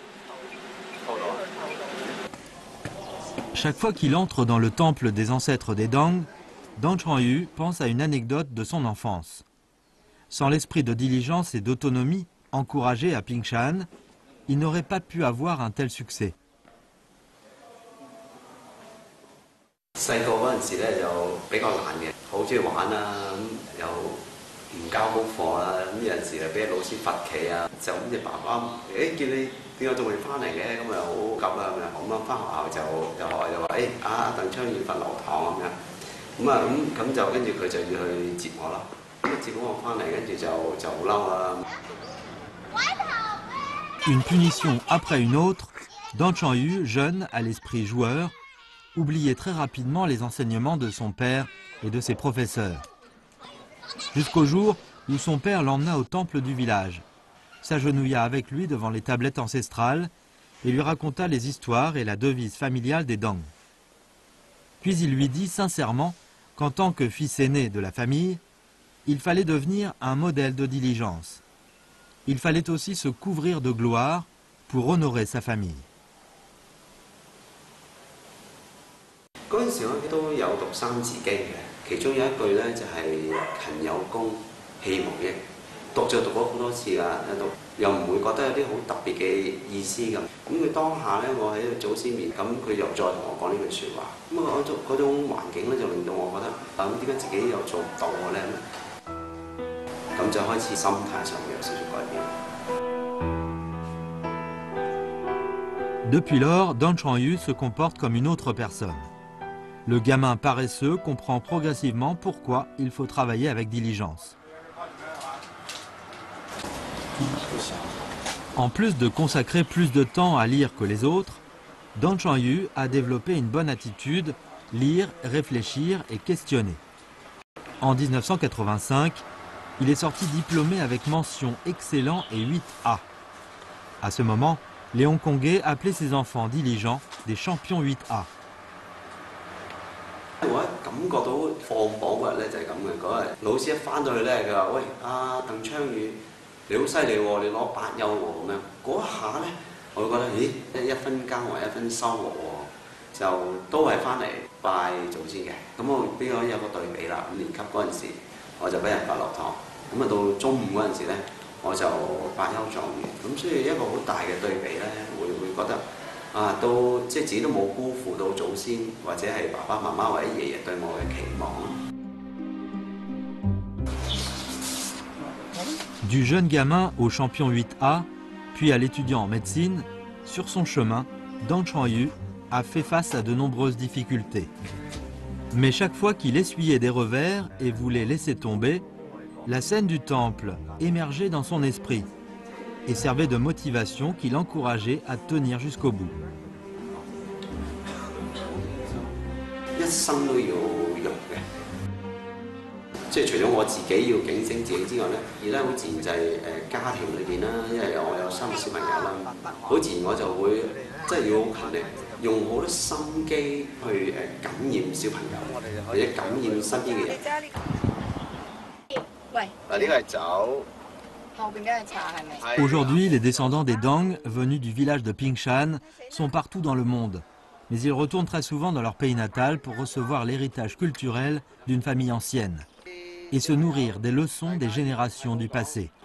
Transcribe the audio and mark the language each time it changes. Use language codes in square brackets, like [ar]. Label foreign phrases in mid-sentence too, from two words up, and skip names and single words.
[fr] Chaque fois qu'il entre dans le temple des ancêtres des Dong, Dong Chuan-yu pense à une anecdote de son enfance. Sans l'esprit de diligence et d'autonomie encouragé à Pingshan, il n'aurait pas pu avoir un tel succès. [yue] 細個嗰陣時咧就比較懶嘅，好中意玩啊，又唔交功課啊，咁有陣時又俾老師罰企啊，就咁隻爸爸見你點解仲未翻嚟嘅，咁咪好急啊，咁樣翻學校就學校就話阿鄧昌要罰留堂咁樣，咁就跟住佢就要去接我啦，接我翻嚟跟住就好嬲啦。 [fr] Une punition après une autre, Dong Chuan-yu, jeune, à l'esprit joueur, oubliait très rapidement les enseignements de son père et de ses professeurs. Jusqu'au jour où son père l'emmena au temple du village, s'agenouilla avec lui devant les tablettes ancestrales et lui raconta les histoires et la devise familiale des Dong. Puis il lui dit sincèrement qu'en tant que fils aîné de la famille, il fallait devenir un modèle de diligence. Il fallait aussi se couvrir de gloire pour honorer sa famille. [yue] 嗰陣時我都有讀三字經嘅，其中有一句咧就係勤有功，戲無益。讀就讀咗好多次㗎，又唔會覺得有啲好特別嘅意思咁。咁佢當下咧，我喺祖先面，咁佢又再同我講呢句説話。咁嗰種環境咧，就令到我覺得咁點解自己又做唔到嘅咧？咁就開始心態上有少少改變。 [fr] Depuis lors, Dong Chuan-yu se comporte comme une autre personne. Le gamin paresseux comprend progressivement pourquoi il faut travailler avec diligence. En plus de consacrer plus de temps à lire que les autres, Dong Chuan-yu a développé une bonne attitude, lire, réfléchir et questionner. En 1985, il est sorti diplômé avec mention excellent et 8A. À ce moment, les Hongkongais appelaient ces enfants diligents des champions 8A. [yue] 我感覺到放榜嗰日咧就係咁嘅，嗰日老師一翻到去咧，佢話：喂，阿鄧昌宇，你好犀利喎，你攞8優喎咁樣。嗰一下咧，我會覺得，咦，一分耕耘一分收穫喎，就都係翻嚟拜祖先嘅。咁我俾我有個對比啦。5年級嗰陣時，我就俾人罰落堂，咁啊到中午嗰陣時咧，我就8優狀元。咁所以一個好大嘅對比咧，會覺得。 都即係自己都冇辜負到祖先或者係爸爸媽媽或者爺爺對我嘅期望。 [fr] Du jeune gamin au champion 8A, puis à l'étudiant en médecine, sur son chemin, Dong Chuan-yu a fait face à de nombreuses difficultés. Mais chaque fois qu'il essuyait des revers et voulait laisser tomber, la scène du temple émergeait dans son esprit et servait de motivation qui l'encourageait à tenir jusqu'au bout. [yue] 一生都要用嘅，即係除咗我自己要警醒自己之外咧，而咧好自然就係家庭裏邊啦，因為我有3個小朋友啦，好自然我就會即係要好勤力，用好多心機去感染小朋友，或者感染身邊嘅人。喂，嗱呢個係酒。 [fr] Aujourd'hui, les descendants des Dong, venus du village de Pingshan, sont partout dans le monde. Mais ils retournent très souvent dans leur pays natal pour recevoir l'héritage culturel d'une famille ancienne et se nourrir des leçons des générations du passé.